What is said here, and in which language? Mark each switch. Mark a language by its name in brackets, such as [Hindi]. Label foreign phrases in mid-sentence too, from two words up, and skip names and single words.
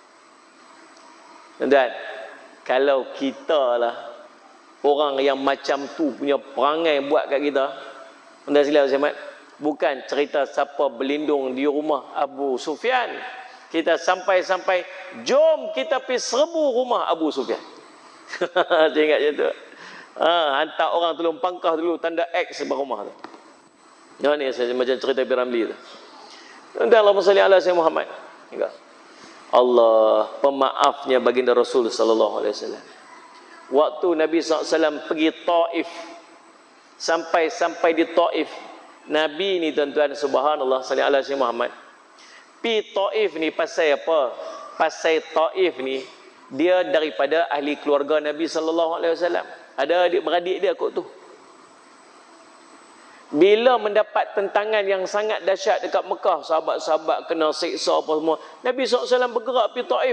[Malay] Dan kalau kita lah orang yang macam tu punya perangai buat kat kita, anda silap Ahmad, bukan cerita siapa berlindung di rumah Abu Sufyan, kita sampai-sampai jom kita pergi serbu rumah Abu Sufyan. Saya ingat macam tu. Hantar orang tolong pangkah dulu tanda X sebab rumah tu. Ni saya macam cerita Piramli tu. [Arabic] Dan اللهم صل على سيدنا محمد. [Malay] Allah pemaafnya baginda Rasul [Arabic] صلى الله عليه وسلم. [Malay] Waktu Nabi SAW pergi Taif, sampai di Taif, Nabi ni tuan-tuan, subhanallah, [Arabic] صل على سيدنا محمد, [Malay] pi Taif ni pasal apa? Pasal Taif ni dia daripada ahli keluarga Nabi [Arabic] صلى الله عليه وسلم. [Malay] Ada adik-beradik dia kot tu. Bila mendapat tentangan yang sangat dahsyat dekat Mekah, sahabat-sahabat kena siksa apa semua, Nabi SAW bergerak pi Taif.